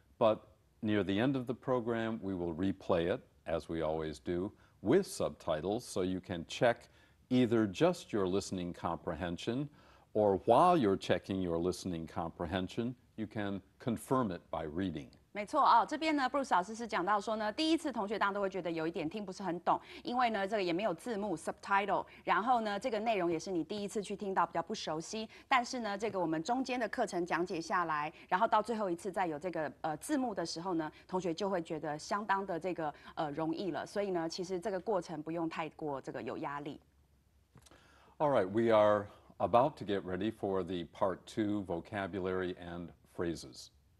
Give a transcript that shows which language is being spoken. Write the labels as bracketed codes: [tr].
[en] But near the end of the program, we will replay it, as we always do, with subtitles, so you can check either just your listening comprehension, or while you're checking your listening comprehension, you can confirm it by reading. [zh] 没错啊，这边呢，Bruce 老师是讲到说呢，第一次同学当然都会觉得有一点听不是很懂，因为呢这个也没有字幕 subtitle， 然后呢这个内容也是你第一次去听到比较不熟悉，但是呢这个我们中间的课程讲解下来，然后到最后一次再有这个字幕的时候呢，同学就会觉得相当的这个容易了，所以呢其实这个过程不用太过这个有压力。 [en] All right, we are about to get ready for the Part 2 vocabulary and phrases.